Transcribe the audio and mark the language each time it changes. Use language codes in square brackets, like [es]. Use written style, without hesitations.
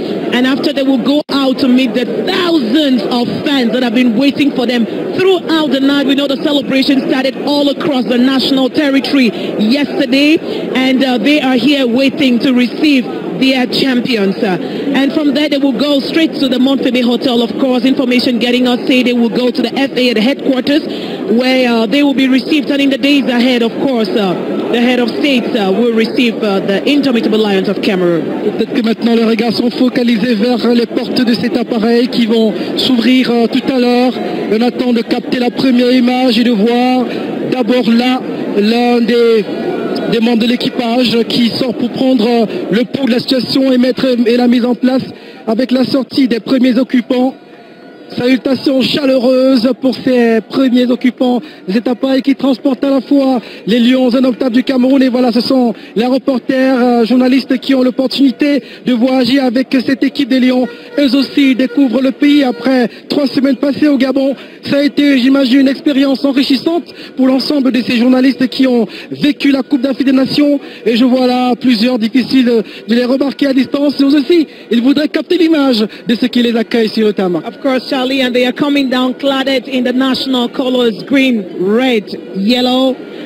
[en] And after, they will go out to meet the thousands of fans that have been waiting for them throughout the night. We know the celebration started all across the national territory yesterday, and they are here waiting to receive their champions. And from there, they will go straight to the Montpellier Hotel, of course. Information getting us say they will go to the FA, the headquarters, where they will be received. And in the days ahead, of course, the head of state will receive the Indomitable Lions of Cameroon. [fr] Peut-être que maintenant les regards sont focalisés vers les portes de cet appareil qui vont s'ouvrir tout à l'heure. On attend de capter la première image et de voir d'abord là l'un des membres de l'équipage qui sort pour prendre le pouls de la situation et la mise en place avec la sortie des premiers occupants. Salutations chaleureuses pour ces premiers occupants de cet appareil qui transportent à la fois les Lions indomptables du Cameroun. Et voilà, ce sont les reporters, journalistes qui ont l'opportunité de voyager avec cette équipe des Lions. Eux aussi découvrent le pays après 3 semaines passées au Gabon. Ça a été, j'imagine, une expérience enrichissante pour l'ensemble de ces journalistes qui ont vécu la Coupe d'Afrique des Nations. Et je vois là plusieurs difficiles de les remarquer à distance. Eux aussi, ils voudraient capter l'image de ceux qui les accueillent sur le tarmac. [en] Of course, Charlie, and they are coming down cladded in the national colors, green, red, yellow.